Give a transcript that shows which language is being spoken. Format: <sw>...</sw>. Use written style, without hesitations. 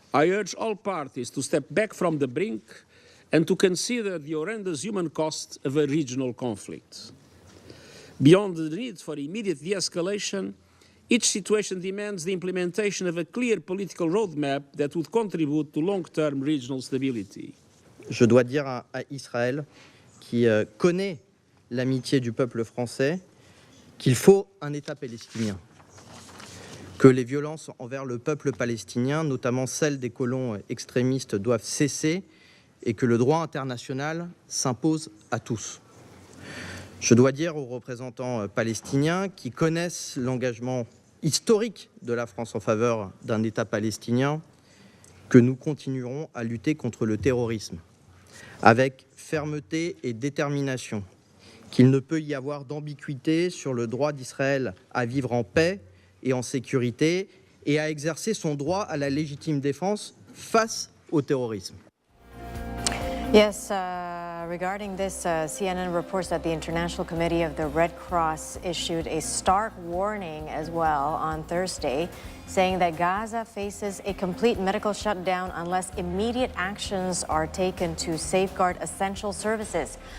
<en>I urge all parties to step back from the brink and to consider the horrendous human cost of a regional conflict. Beyond the need for immediate de-escalation, each situation demands the implementation of a clear political roadmap that would contribute to long-term regional stability.</en> <fr>Je dois dire à Israël, qui connaît l'amitié du peuple français, qu'il faut un État palestinien. Que les violences envers le peuple palestinien, notamment celles des colons extrémistes, doivent cesser et que le droit international s'impose à tous. Je dois dire aux représentants palestiniens qui connaissent l'engagement historique de la France en faveur d'un État palestinien que nous continuerons à lutter contre le terrorisme avec fermeté et détermination, qu'il ne peut y avoir d'ambiguïté sur le droit d'Israël à vivre en paix et en sécurité et à exercer son droit à la légitime défense face au terrorisme.</fr> <en>Yes, regarding this, CNN reports that the International Committee of the Red Cross issued a stark warning as well on Thursday, saying that Gaza faces a complete medical shutdown unless immediate actions are taken to safeguard essential services.</en>